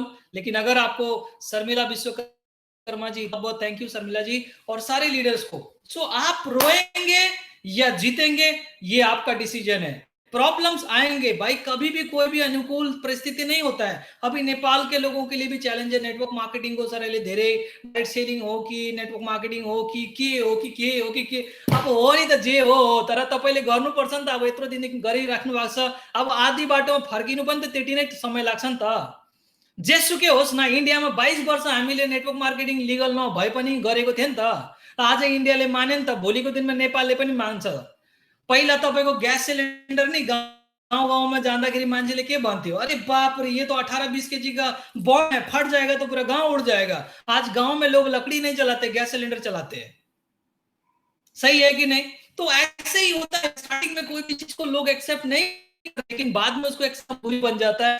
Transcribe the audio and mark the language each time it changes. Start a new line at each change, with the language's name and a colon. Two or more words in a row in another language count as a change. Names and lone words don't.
Hindi: लेकिन अगर आपको शर्मिला विश्वकर्मा जी, बहुत
English: thank you
Hindi: शर्मिला जी और सारे लीडर्स को, सो आप रोएंगे या जीतेंगे ये आपका डिसीजन है। प्रॉब्लम्स आएंगे भाई, कभी भी कोई भी अनुकूल परिस्थिति नहीं होता है। अभी नेपाल के लोगों के लिए भी चैलेंज है,
English: network marketing
Nepali: को सर धेरै
English: direct selling
Nepali: हो कि
English: network marketing
Nepali: हो कि के हो कि के हो कि के, अब हो नि त जे हो, तर तपाईले गर्नुपर्छ नि त। अब यत्रो दिनदेखि गरिराख्नु भएको छ, अब आधी बाटोमा फर्किनु पनि त त्यति नै समय लाग्छ नि त। जेसुकै होस् न, इन्डियामा 22 वर्ष हामीले
English: network marketing
Nepali: लिगल नभए पनि गरेको थियो नि त। आज इन्डियाले माने नि त, भोलिको दिनमा नेपालले पनि मान्छ। पहिला तपाईको ग्यास सिलिन्डर नि गाउँ गाउँमा जाँदाखेरि मान्छेले के भन्थ्यो,
Hindi: अरे बाप रे ये तो 18-20 केजी का बम है, फट जाएगा तो पूरा गांव उड़ जाएगा। आज गांव में लोग लकड़ी नहीं चलाते,
English: gas cylinder
Hindi: चलाते हैं। सही है कि नहीं? तो ऐसे ही होता है, स्टार्टिंग में कोई भी चीज को लोग एक्सेप्ट नहीं, लेकिन बाद में उसको एक्सेप्ट पूरी बन जाता है।